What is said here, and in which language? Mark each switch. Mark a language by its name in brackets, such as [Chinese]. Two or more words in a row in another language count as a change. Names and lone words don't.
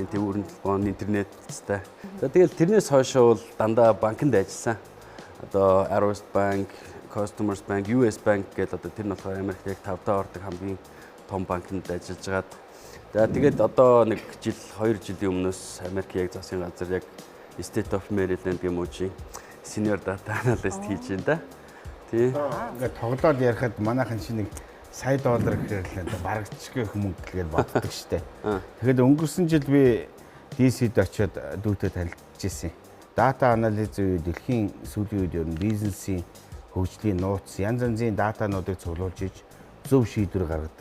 [Mongolian] Тэг өрн телефон, интернеттэй. За тэгэл тэрнээс хойш бол дандаа банкнд ажилласан. Одоо Arrows Bank, Customers Bank, US Bank гэдэг одоо тэр нь болохоор Америкт яг 5 дахь ордог хамгийн том банкнд ажиллаж байгаад. За тэгээд одоо нэг жил 2 жилийн өмнөөс Америк яг засгийн газар яг State of Maryland гэмүүжийн [English] senior data analyst [Mongolian] хийж байна да. Тий. Ингээд тоглоод ярихад манайхан чинь нэг $100 гэхээр л барагдчихгүй мөнгө гэж боддог штэ. Тэгэхээр өнгөрсөн жил би DC-д очиод дүүтэд танилцж ирсэн. Дата анализ үе дэлхийн сүүлийн үед ер нь бизнесийн хөгжлийн нууц янз янзын датануудыг цуглуулж иж зөв шийдвэр гаргадаг.